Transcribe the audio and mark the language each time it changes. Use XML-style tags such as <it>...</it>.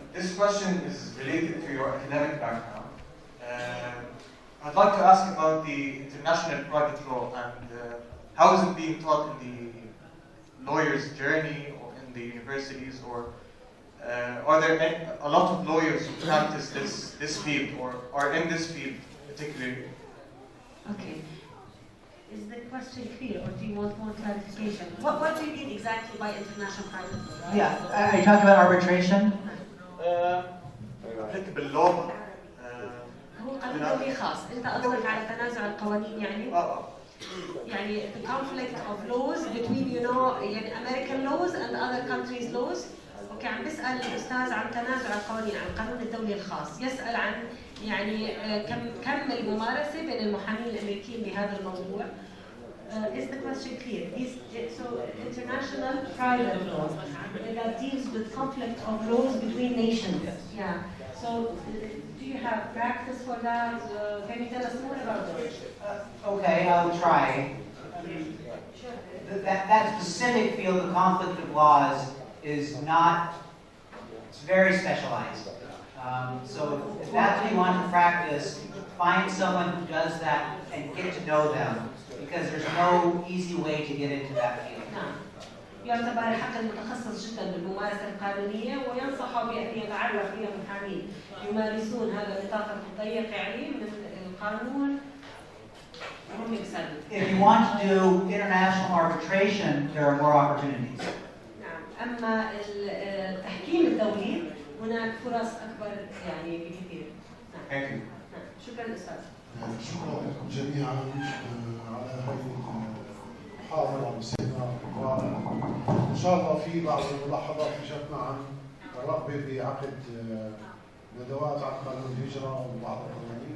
<en>This question is related to your academic background. I'd like to ask about the international private law and how is it being taught in the lawyer's journey or in the universities, or are there a lot of lawyers who practice this field or are in this field particularly? Okay. Is the question clear, or do you want more clarification? What do you mean exactly by international private law? Yeah, are you talking about arbitration? Applicable law.</en> <ar>هو قانون دولي خاص، أنت قصدك على تنازع القوانين يعني؟ يعني</ar> <en>the conflict of laws between</en> <ar>يعني</ar> <en>American laws and other countries' laws.</en> <ar>أوكي، عم بسأل الأستاذ عن تنازع القوانين، عن القانون الدولي الخاص، يسأل عن يعني كم الممارسة بين المحامين الأمريكيين بهذا الموضوع.</ar> <en>Is the question clear? So international private law that deals with conflict of laws between nations. Yeah. So do you have practice for that? Can you tell us more about it? Okay, I'll try. That specific field of conflict of laws is not, it's very specialized. So if that's what you want to practice, find someone who does that and get to know them, because there's no easy way to get into that field.</en> <ar>يعتبر حق المتخصص جدا بالممارسة القانونية، وينصح بأن يتعرف إلى محامين يمارسون هذا النطاق الضيق يعني من القانون.</ar> <en>If you want to do international arbitration, there are more opportunities.</en> <ar>نعم، أما التحكيم الدولي هناك فرص أكبر يعني بكثير. نعم. نعم. شكرا أستاذ. شكرا لكم جميعا على هذه المحاضرة والسيمينار الرائع. إن شاء الله في بعض الملاحظات اجتنا عن الرغبة بعقد ندوات عن قانون الهجرة وبعض القوانين.</ar>